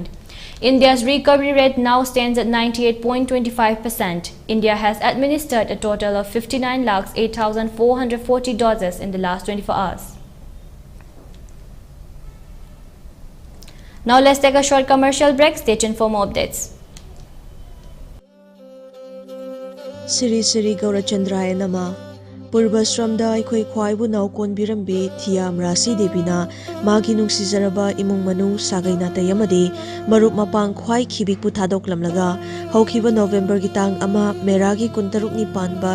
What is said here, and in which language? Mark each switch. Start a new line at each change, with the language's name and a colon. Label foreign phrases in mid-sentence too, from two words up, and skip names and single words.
English: India's recovery rate now stands at 98.25%. India has administered a total of 59,08,440 doses in the last 24 hours. Now let's take a short commercial break. Stay tuned for more updates.
Manipuri: Siri Siri Gaurachandraya Nama Purbasramda Aikhoi Khwaibu Naukon Birambi Thiam Rasi Devina Magi Nungsizaraba Imung Manu Sagai Natayamadi Marup Mapang Khwai Khibik Puthadok Lamlaga Haukiba November Gitang Ama Meragi Kuntaruk Nipanba